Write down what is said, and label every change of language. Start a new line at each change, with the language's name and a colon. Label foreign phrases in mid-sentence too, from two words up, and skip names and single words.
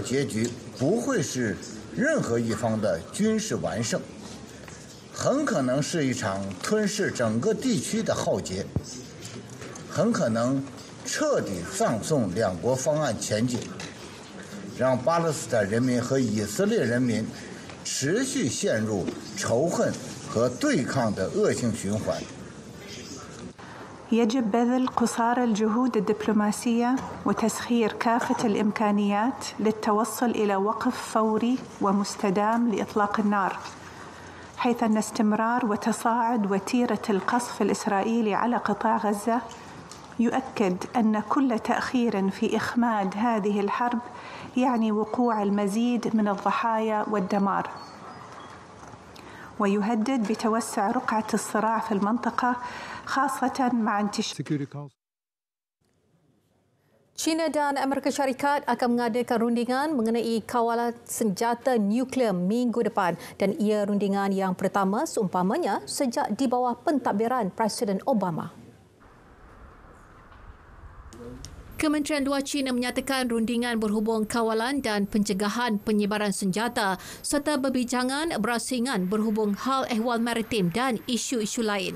Chinese: 结局不会是任何一方的军事完胜，很可能是一场吞噬整个地区的浩劫，很可能彻底放送两国方案前景，让巴勒斯坦人民和以色列人民持续陷入仇恨和对抗的恶性循环。
Arabic: يجب بذل قصارى الجهود الدبلوماسية وتسخير كافة الإمكانيات للتوصل إلى وقف فوري ومستدام لإطلاق النار، حيث أن استمرار وتصاعد وتيرة القصف الإسرائيلي على قطاع غزة يؤكد أن كل تأخير في إخماد هذه الحرب يعني وقوع المزيد من الضحايا والدمار، ويهدد بتوسع رقعة الصراع في المنطقة خاصة مع انتشار.
Malay: China dan Amerika Syarikat akan mengadakan rundingan mengenai kawalan senjata nuklear minggu depan dan ia rundingan yang pertama seumpamanya sejak di bawah pentadbiran Presiden Obama. Kementerian Luar China menyatakan rundingan berhubung kawalan dan pencegahan penyebaran senjata serta perbincangan berasingan berhubung hal ehwal maritim dan isu-isu lain.